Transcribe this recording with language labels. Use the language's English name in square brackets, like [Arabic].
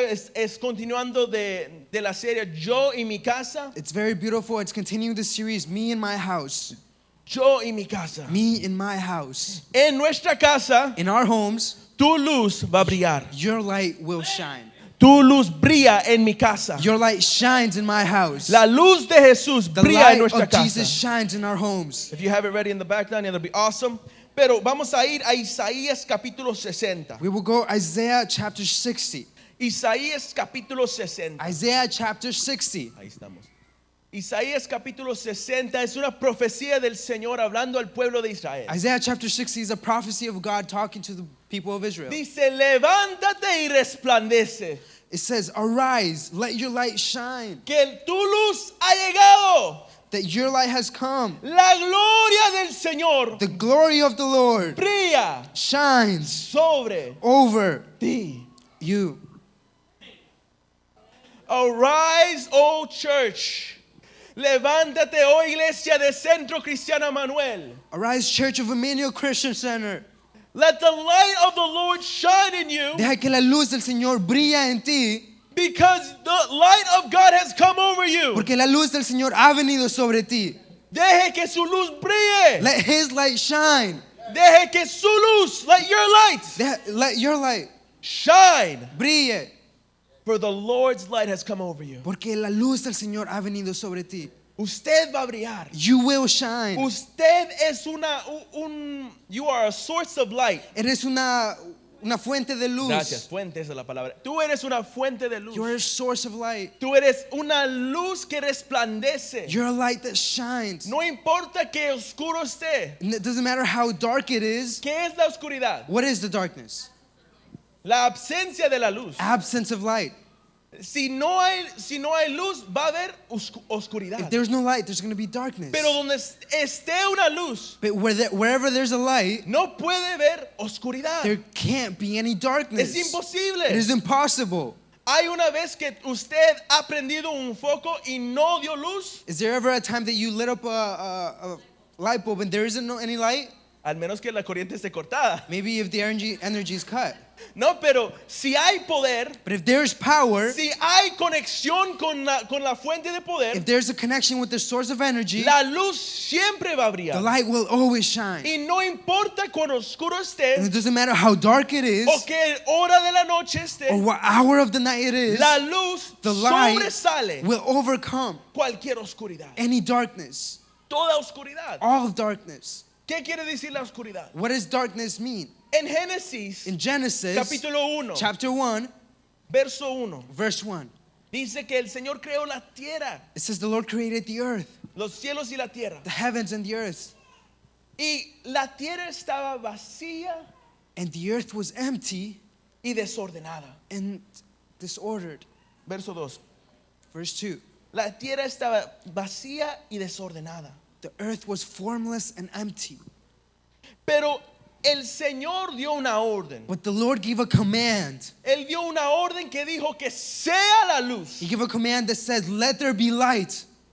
[Spanish] Es continuando de la serie Yo y mi casa. [English] It's very beautiful. It's continuing the series, Me and My House. [Spanish] Yo y mi casa. [English] Me in my house. [Spanish] En nuestra casa, [English] In our homes, [Spanish] tu luz va a brillar. [English] your light will shine. [Spanish] Tu luz brilla en mi casa. [English] Your light shines in my house. [Spanish] La luz de Jesús [English] The [Spanish] brilla en [English] light [Spanish] nuestra [English] of Jesus [Spanish] casa. [English] shines in our homes. If you have it ready in the background, that'll be awesome. [Spanish] Pero vamos a ir a Isaías capítulo 60. [English] We will go Isaiah chapter 60. [Spanish] Isaías capítulo 60. [English] Isaiah chapter 60. [Spanish] Ahí estamos. Isaías capítulo 60 es una profecía del Señor hablando al pueblo de Israel. [English] Isaiah chapter 60 is a prophecy of God talking to the people of Israel. [Spanish] Dice, levántate y resplandece, [English] It says, arise, let your light shine, [Spanish] que tu luz ha llegado. [English] that your light has come. [Spanish] La gloria del Señor [English] The glory of the Lord [Spanish] brilla [English] shines [Spanish] sobre [English] over [Spanish] ti. [English] you. Arise, O church. [Spanish] Levántate, oh iglesia de Centro Cristiano Emanuel. [English] Arise, Church of Emmanuel Christian Center. Let the light of the Lord shine in you, [Spanish] Deja que la luz del Señor brilla en ti, [English] because the light of God has come over you. [Spanish] porque la luz del Señor ha venido sobre ti. Deje que su luz brille. [English] Let His light shine. [Spanish] Deje que su luz, [English] let your light Let your light shine. [Spanish] brille, [English] For the Lord's light has come over you. [Spanish] porque la luz del Señor ha venido sobre ti. Usted va a brillar. [English] You will shine. [Spanish] Usted es [English] you are a source of light. [Spanish] Eres una fuente de luz. Gracias, fuente esa es la palabra. Tú eres una fuente de luz. [English] You're a source of light. [Spanish] Tú eres una luz que resplandece. [English] You're a light that shines. [Spanish] No importa que oscuro esté. [English] And it doesn't matter how dark it is. [Spanish] ¿Qué es la oscuridad? [English] What is the darkness? [Spanish] La ausencia de la luz. [English] Absence of light. [Spanish] Si no hay luz, va a haber oscuridad. [English] If there's no light, there's going to be darkness. [Spanish] Pero donde esté una luz, [English] But wherever there's a light, [Spanish] no puede ver oscuridad. [English] there can't be any darkness. [Spanish] Es imposible. [English] It is impossible. [Spanish] Hay una vez que usted ha prendido un foco y no dio luz, [English] Is there ever a time that you lit up a light bulb and there isn't any light? [Spanish] al menos que la corriente esté cortada. [English] Maybe if the energy is cut. [Spanish] No, pero si hay poder, [English] But if there's power, [Spanish] si hay conexión con la fuente de poder, [English] if there's a connection with the source of energy, [Spanish] la luz siempre va a [English] the [Spanish] brillar. [English] light will always shine. [Spanish] Y no importa cuán oscuro [English] And [Spanish] esté [English] it doesn't matter how dark it is [Spanish] o qué hora de la noche esté, [English] or what hour of the night it is, [Spanish] la luz [English] the light [Spanish] sobresale [English] will overcome [Spanish] cualquier oscuridad. [English] any darkness, [Spanish] Toda oscuridad. [English] all of darkness. [Spanish] ¿Qué quiere decir la oscuridad? [English] What does darkness mean? [Spanish] En Génesis, [English] In Genesis [Spanish] capítulo 1, [English] chapter 1, [Spanish] verso 1, [English] verse 1, [Spanish] dice que el Señor creó la tierra, [English] it says the Lord created the earth, [Spanish] los cielos y la tierra. [English] the heavens and the earth, [Spanish] Y la tierra estaba vacía [English] and the earth was empty [Spanish] y desordenada. [English] and disordered. [Spanish] Verso 2. [English] Verse 2, [Spanish] La tierra estaba vacía y desordenada. [English] the earth was formless and empty. [Spanish] Pero el Señor dio una orden. [English] But the Lord gave a command. [Spanish] Él dio una orden que dijo que sea la luz. [English] He gave a command that says, let there be light.